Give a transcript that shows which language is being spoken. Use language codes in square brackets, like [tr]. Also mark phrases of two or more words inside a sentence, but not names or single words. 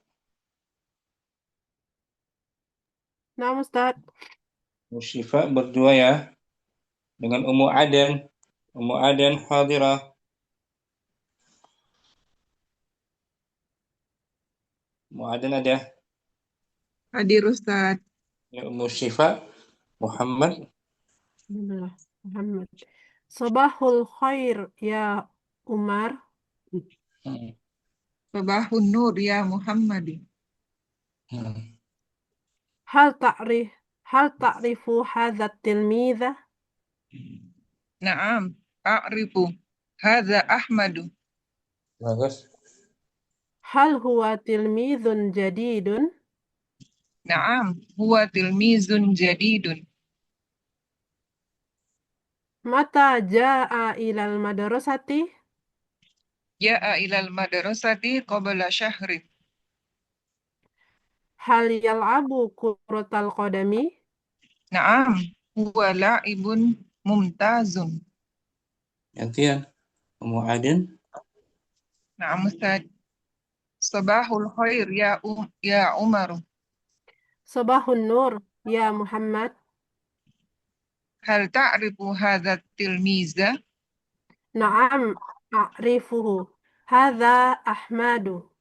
[id] Nah, Ustaz. Ummu Syifa berdua ya. Dengan Ummu Aden. Ummu Aden hadirah. Ummu Aden ada? Hadir Ustaz. Ya, Ummu Syifa. Muhammad. [ar] Bismillah. Muhammad. صباح الخير يا عمر. Hmm. صباح النور يا محمد. Hmm. هل تعرف هذا تلميذا? نعم أعرف هذا أحمد. Bagus. هل هو تلميذ جديد? نعم هو تلميذ جديد. متى جاء إلى المدرسة? جاء إلى المدرسة قبل شهر. هل يلعب كرة القدم? نعم هو لاعب ممتاز. [id] Gantian. Ummu Aden. [ar] نعم أستاذ صباح الخير يا عمر. صباح النور يا محمد. هل تعرف هذا تلميذا? نعم أعرفه هذا أحمد.